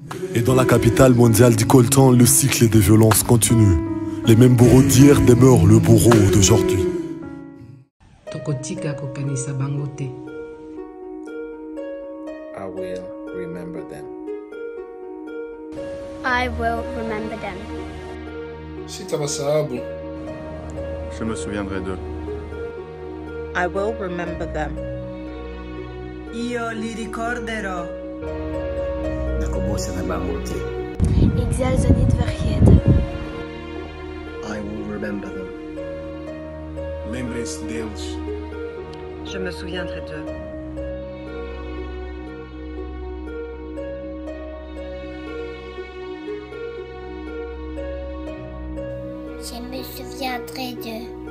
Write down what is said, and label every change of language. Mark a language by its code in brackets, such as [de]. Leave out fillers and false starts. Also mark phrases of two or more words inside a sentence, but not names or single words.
[fr] Et dans la capitale mondiale du coltan, le cycle des violences continue. Les mêmes bourreaux d'hier demeurent le bourreau d'aujourd'hui. [ln] Tokotika kokanisa bango te. [en] I will remember them. I will remember them. [sw] Sitawasabu. [fr] Je me souviendrai d'eux. [en] I will remember them. [it] Io li ricorderò. [ln] Nakobosa na bango te. [nl] Ik zal ze niet vergeten. [en] I will remember them. [pt] Lembrem-se deles. [fr] Je me souviendrai d'eux. Je me souviendrai d'eux.